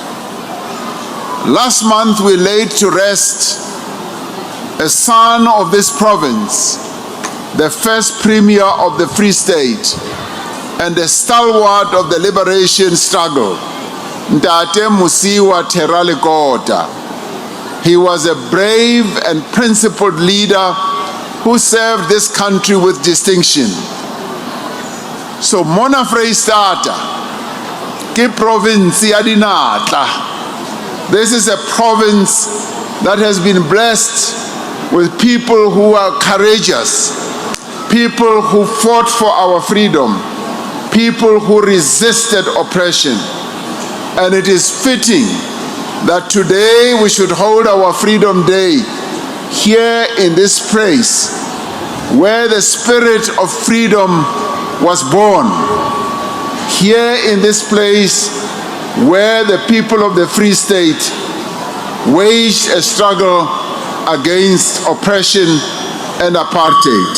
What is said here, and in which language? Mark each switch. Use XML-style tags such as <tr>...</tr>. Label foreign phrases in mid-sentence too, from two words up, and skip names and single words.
<en>Last month we laid to rest a son of this province, the first premier of the Free State, and a stalwart of the liberation struggle, Ntate Musiwa Teralikota. He was a brave and principled leader who served this country with distinction.</en> <st>So Mona Freistata, ke province ya dinatla.</st> <en>This is a province that has been blessed with people who are courageous, people who fought for our freedom, people who resisted oppression. And it is fitting that today we should hold our Freedom Day here in this place where the spirit of freedom was born, here in this place where the people of the Free State waged a struggle against oppression and apartheid.</en>